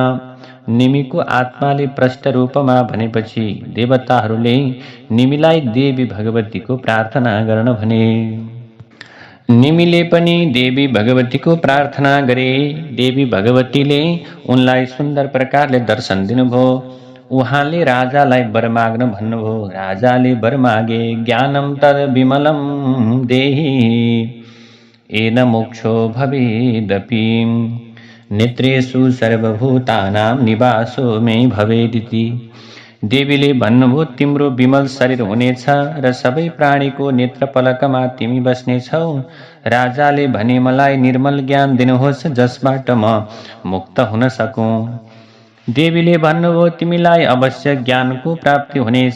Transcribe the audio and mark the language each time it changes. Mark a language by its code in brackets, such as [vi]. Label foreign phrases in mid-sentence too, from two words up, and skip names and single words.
[ne] निमीको आत्माले प्रष्ट रूपमा भनेपछि देवताहरूले निमीलाई देवी भगवतीको प्रार्थना गर्न भने। निमीले पनि देवी भगवतीको प्रार्थना गरे। देवी भगवतीले उनलाई सुन्दर प्रकारले दर्शन दिनुभयो। उहाँले राजालाई वर माग्न भन्नुभयो। राजाले वर मागे, [sa] ज्ञानं तद् विमलं देहि येन मोक्षो भवेदपि नेत्रेषु सर्वभूतानां निवासो मे भवेदिति। [ne] देवीले भन्नुभयो, तिम्रो विमल शरीर हुनेछ र सबै प्राणीको नेत्रपलकमा तिमी बस्नेछौ। राजाले भने, मलाई निर्मल ज्ञान दिनुहोस्, जसबाट म मुक्त हुन सकूँ। देवीले भन्नुभयो, तिमीलाई अवश्य ज्ञानको प्राप्ति हुनेछ।